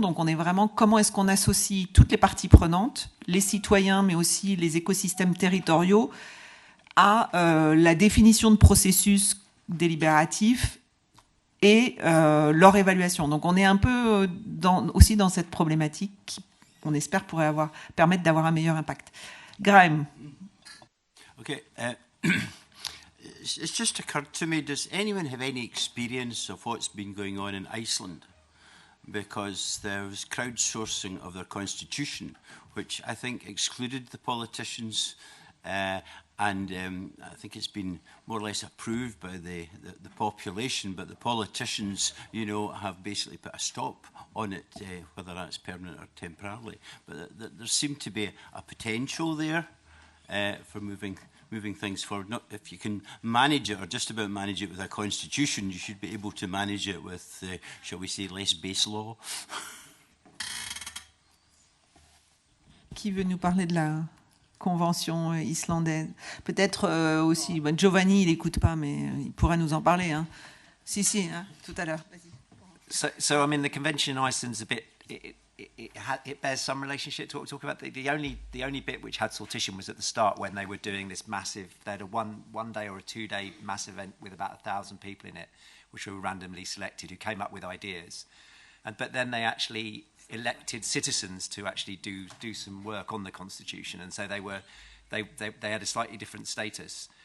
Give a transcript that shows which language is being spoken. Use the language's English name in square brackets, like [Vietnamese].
[French] Donc, on est vraiment comment est-ce qu'on associe toutes les parties prenantes, les citoyens, mais aussi les écosystèmes territoriaux, à la définition de processus délibératifs et leur évaluation. Donc on est un peu aussi dans cette problématique qui, on espère, pourrait permettre d'avoir un meilleur impact. Graham. [English] Ok. it's just occurred to me, does anyone have any experience of what's been going on in Iceland? Because there was crowdsourcing of their constitution, which I think excluded the politicians, and I think it's been more or less approved by the population, but the politicians, you know, have basically put a stop on it, whether that's permanent or temporarily. But there seemed to be a potential there for moving things forward. Not if you can manage it, or just about manage it with a constitution, you should be able to manage it with, shall we say, less base law. [French] Qui veut nous parler de la convention islandaise? Peut-être aussi, Giovanni, il n'écoute pas, mais il pourrait nous en parler. Hein. Si, hein, tout à l'heure. [English] So I mean, the convention in Iceland's a bit. It bears some relationship to what we're talking about. The only bit which had sortition was at the start when they were doing this massive. They had a one day or a 2 day massive event with about 1,000 people in it, which were randomly selected who came up with ideas, but then they actually elected citizens to actually do some work on the constitution, and so they had a slightly different status.